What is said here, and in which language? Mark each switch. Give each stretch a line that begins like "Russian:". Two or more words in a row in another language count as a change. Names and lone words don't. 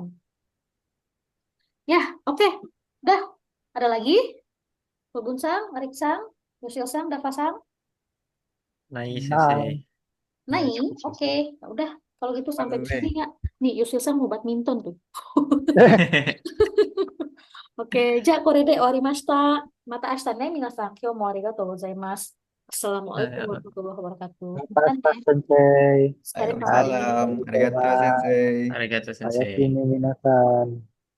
Indonesian: Ya, oke. Dah, ada lagi? Sang, Sang, Sang, Davasang? Nice, Nah, Sensei. Naik, Cukup oke. selesai. Ya udah, kalau gitu sampai di sini Sensei. ya. Nih, Sang mau badminton tuh. Oke,
Japanese: じゃあこれで終わりました。また明日ね、皆さん、今日もありがとうございます。
Arabic: السلام عليكم ورحمة الله وبركاته.
Indonesian: pas Makan pas ya. sensei. Sekarang Waalaikumsalam. kembali. Arigato, Bye. Sensei.
Japanese: ありがとう、先生. おやすみ、皆さん.